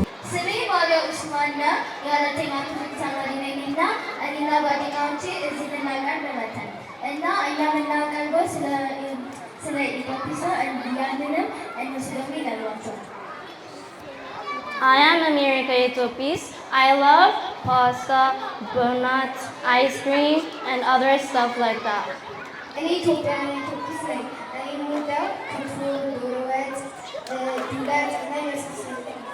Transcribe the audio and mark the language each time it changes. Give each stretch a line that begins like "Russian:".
Amharic: ስሜ ባሪያ ኡስማን ነው። የሁለተኛ ክፍል ተማሪ ነኝ እና እኔና ጓደኛዎቼ እዚህ ልናቀርብ መተን እና እኛ የምናቀርበው ስለ ኢትዮጵያ ያንንም እነሱ ደግሞ ይነግሯቸዋል።
English: I am America Ethiopis. I love pasta, donuts, ice cream, and other stuff like that.
Amharic: እኔ ኢትዮጵያዊ ኢትዮጵስ ነኝ። እኔ የምወደው ክትፎ፣ ዶሮ ወጥ፣ ዱለት እና የመሳሰሉት።